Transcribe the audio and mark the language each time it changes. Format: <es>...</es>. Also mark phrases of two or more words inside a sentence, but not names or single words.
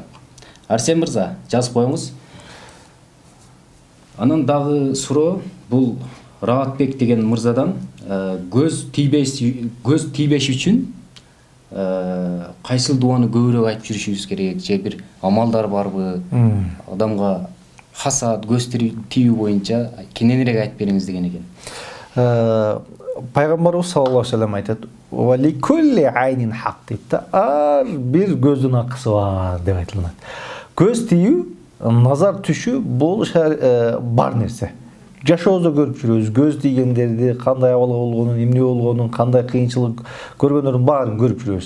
<ky>Арсен мырза, жазып коюңуз. Анан дагы суроо, бул Раатбек деген мырзадан көз тийбеш үчүн кайсыл дуаны көбүрөөк айтып жүрүшүбүз керек, же бир амалдар барбы? Адамга хасад, көз тийүү боюнча кененирээк айтып бериңиз деген экен. Пайгамбарыбыз</ky> <ar>صلى الله عليه وسلم</ar> <ky>айтат:</ky> <ar>"ولكل عين حق"</ar> <ky>дейт да, ар бир көздүн акысы бар деп айтылат. Көз тийүү, назар түшүү бул бар нерсе. Жашообузда көрүп жүрөбүз, көз тийгендерди, кандай абалга болгонун, эмне болгонун, кандай кыйынчылык көргөндөрдүн баарын көрүп жүрөбүз.</ky>